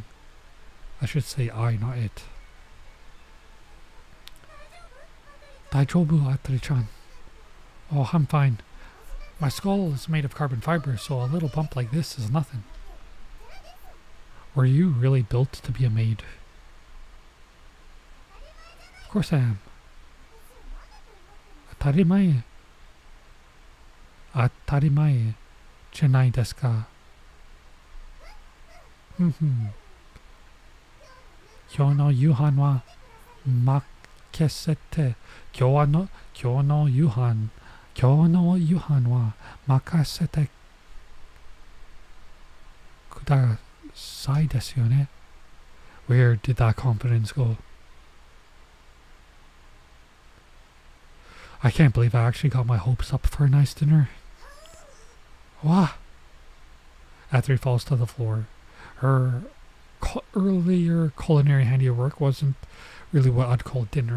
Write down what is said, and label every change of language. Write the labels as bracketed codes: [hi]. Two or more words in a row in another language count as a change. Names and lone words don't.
[en] I should say I, not it. Daijobu, ATRI-chan. Oh, I'm fine. My skull is made of carbon fiber, so a little bump like this is nothing. Were you really built to be a maid? Of course I am. [ja] Atarimae. 当たり前。じゃないですか? 今日の夕飯は任せて. 今日の夕飯は任せてくださいですよね. [en] Where did that confidence go? I can't believe I actually got my hopes up for a nice dinner. Wah! ATRI falls to the floor. Her earlier culinary handiwork wasn't really what I'd call dinner.